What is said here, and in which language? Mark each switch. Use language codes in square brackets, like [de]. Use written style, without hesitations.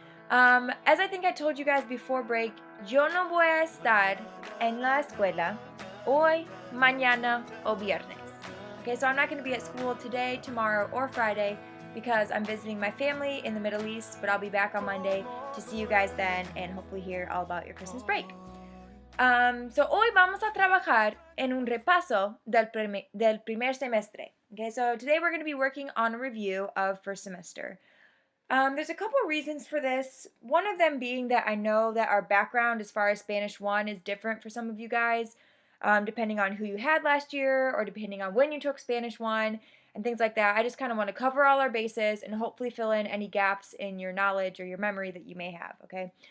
[en] As I think I told you guys before break, [es] yo no voy a estar en la escuela hoy, mañana o viernes. [en] Okay, so I'm not going to be at school today, tomorrow, or Friday because I'm visiting my family in the Middle East, but I'll be back on Monday to see you guys then and hopefully hear all about your Christmas break. So [es] hoy vamos a trabajar en un repaso del primer semestre. [en] Okay, so today we're going to be working on a review of first semester. There's a couple reasons for this. One of them being that I know that our background as far as Spanish 1 is different for some of you guys, depending on who you had last year or depending on when you took Spanish 1 and things like that. I just kind of want to cover all our bases and hopefully fill in any gaps in your knowledge or your memory that you may have, okay?